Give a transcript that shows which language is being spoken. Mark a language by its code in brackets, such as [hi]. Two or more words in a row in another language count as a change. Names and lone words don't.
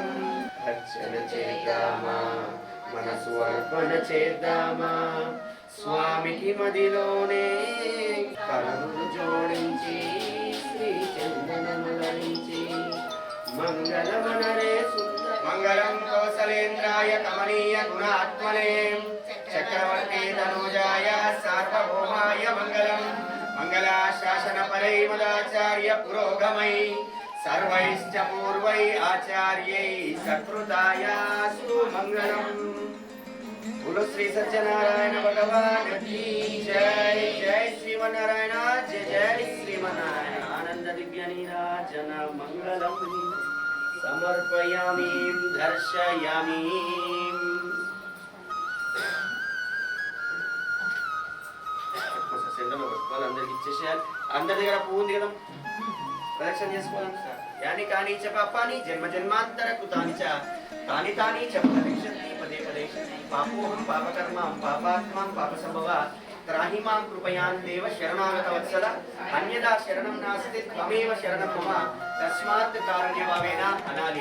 [te] అర్చన చేద్దామా మనసు అర్పణ చేద్దామా స్వామికి మదిలోనే కరుణు జోడించి శ్రీ చందనములరించి మంగళమనరే [sa] సుందర మంగళం కౌసలేంద్రాయ కమనీయ గుణాత్మనే చక్రవర్తి తనూజాయ సార్వభౌమాయ మంగళం. మంగళాశాసన పరిమళాచార్య పురోగమై सर्वैश्च पूर्वै आचार्यै सत्कृतायास्तु मंगलम्. [hi] बोलो श्री सत्यनारायण भगवान की जय. जय श्रीमन्नारायण जय जय श्रीमन्नारायण. [sa] आनंद दिव्य नीराजन मंगलम् समर्पयामि दर्शयामि. [te] सेंडल పుష్పాలు అందరికి ఇచ్చేసేయాలి. అందరి దగ్గర పువ్వు ఉంది కదా, ప్రదక్షిణ చేసుకోవాలి. [sa] యాని కాని చ పాపాని జన్మ జన్మాంతర కృతాని చ తాని తాని చ ప్రదక్షంతి పదే పదే పాపోహం పాపకర్మాం పాపాత్మాం పాపసంభవ త్రాహి మాం కృపయాన్ దేవ శరణాగత వత్సల అన్యదా శరణం నాస్తి త్వమేవ శరణం మమ తస్మాత్ కారుణ్యభావేన అనాలి.